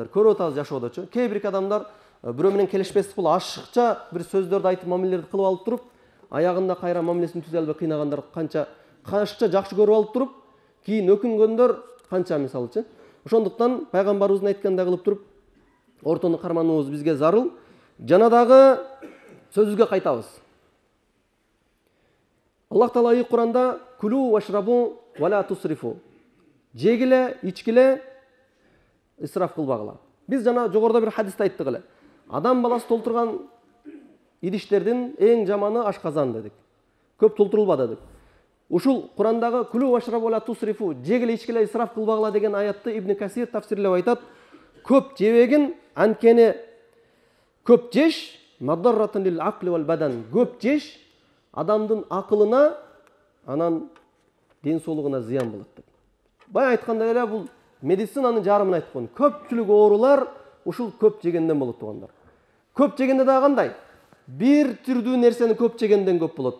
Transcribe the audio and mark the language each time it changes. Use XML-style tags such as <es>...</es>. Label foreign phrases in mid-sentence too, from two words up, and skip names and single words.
<ky>Көрүп атабыз жашоодочу. Кээ бир адамдар бирөө менен келишпестик болуп, ашыкча бир сөздөрдү айтып, мамилелерди кылып алып туруп, аягында кайра мамилесин түзө албай кыйнагандар канча, ашыкча жакшы көрүп алып туруп, кийин өкүнгөндөр канча мисалычы. Ошондуктан пайгамбарыбыздын айткандай кылып туруп, ортону кармануубуз бизге зарыл. Жана дагы сөзүбүзгө кайтабыз. Аллах Таала ай Куранда</ky> <ar>كلوا واشربوا ولا تسرفوا.</ar> <ky>Жегиле, ичкиле, исраф кылбагыла. Биз жана жогоруда бир хадисте айттык эле. Адам баласы толтурган идиштердин эң жаманы ашказан дедик. Көп толтурулба дедик. Ушул Курандагы</ky> <ar>كلوا واشربوا ولا تسرفوا,</ar> <ky>жегиле, ичкиле, исраф кылбагыла деген аятты Ибн Касир тафсирлеп айтат. Көп жебегин, анткени көп жеш</ky> <ar>مضرة للعقل والبدن.</ar> <ky>Көп жеш адамдын акылына, анан ден соолугуна зыян болот деп. Бай айткандай эле бул медицинанын жарымын айткан. Көпчүлүк оорулар ушул көп жегенден болот тугандар. Көп жегенде дагы кандай? Бир түрдүү нерсени көп жегенден көп болот.</ky>